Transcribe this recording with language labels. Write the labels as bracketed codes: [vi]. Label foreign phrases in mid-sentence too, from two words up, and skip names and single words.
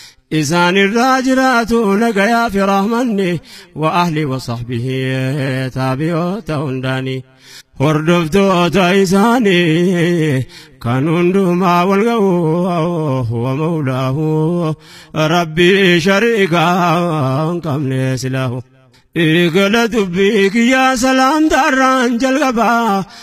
[om] Isaan irraa jiraatu nagayaa fi rahmanni, [ar] وأهله وصحبه [om] taabi'oota hundaani. Hordoftoota isaanii kan hundumaa wal ga'u, [ar] huwa mawlaahu, [om] Rabbi shariikaa hin qabne silaahu. Eegala dubbii kiyyaa salaamtaarraan jalqaba.